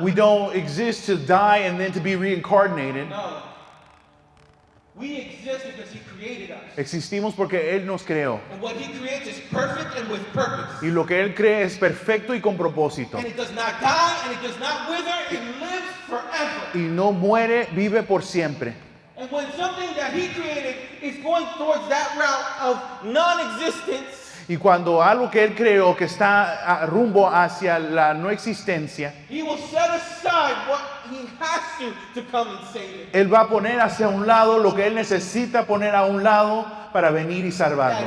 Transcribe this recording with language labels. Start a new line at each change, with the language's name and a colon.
English: We don't exist to die and then to be reincarnated.
Spanish: No.
English: We exist because He created us.
Spanish: Existimos porque Él nos creó.
English: And what He creates is perfect and with purpose.
Spanish: Y lo que Él cree es perfecto y con propósito.
English: And it does not die and it does not wither. It lives forever.
Spanish: Y no muere, vive por siempre.
English: And when something that He created is going towards that route of non-existence,
Spanish: Y cuando algo que Él creó que está rumbo hacia la no existencia,
English: He will set aside what He has to come and save it.
Spanish: Él va a poner hacia un lado lo que Él necesita poner a un lado para venir y salvarlo.